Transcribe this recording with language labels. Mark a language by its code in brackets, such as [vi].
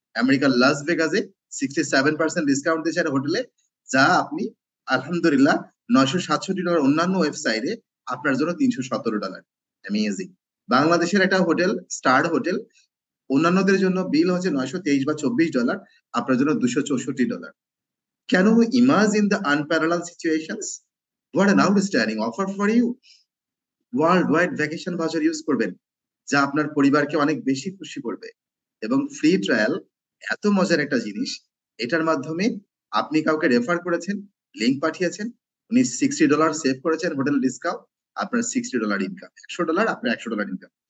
[bn] আমেরিকার লাস ভেগাসে 67% ডিসকাউন্ট দিয়েছে হোটেলে, যা আপনি আলহামদুলিল্লাহ $967 অন্যান্য ওয়েবসাইটে আপনার জন্য $317। অ্যামেজিং। বাংলাদেশের একটা হোটেল, স্টার হোটেল, অন্যান্যদের জন্য বিল হচ্ছে $923 বা $24, আপনার জন্য $264। [en] Can you imagine the unparalleled situations? What an outstanding offer for you! [bn] World wide vacation voucher use করবেন, যা আপনার পরিবারকে অনেক বেশি খুশি করবে। এবং ফ্রি ট্রায়াল এত মজার একটা জিনিস, এটার মাধ্যমে আপনি কাউকে রেফার করেছেন, লিঙ্ক পাঠিয়েছেন, উনি $60 সেভ করেছেন হোটেল ডিসকাউন্ট, আপনার $60 ইনকাম, $100 আপনার $100 ইনকাম।